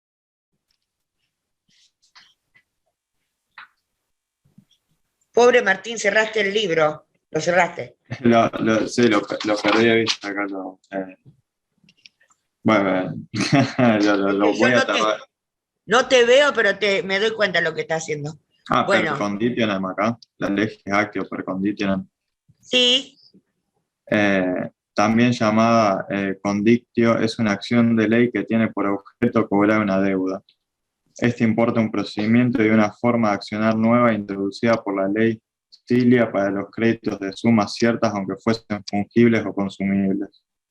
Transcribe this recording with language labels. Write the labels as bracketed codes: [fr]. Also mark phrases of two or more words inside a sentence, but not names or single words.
[es] Pobre Martín, cerraste el libro. Lo cerraste. Sí, lo perdí de vista acá. Bueno, lo Yo voy a no te, tardar. no te veo, pero me doy cuenta de lo que estás haciendo. Bueno. Perconditionem acá, la [la] legis actio perconditionem. [es] Sí, También llamada condictio, es una acción de ley que tiene por objeto cobrar una deuda. Este importa un procedimiento y una forma de accionar nueva introducida por la ley Cilia para los créditos de sumas ciertas, aunque fuesen fungibles o consumibles.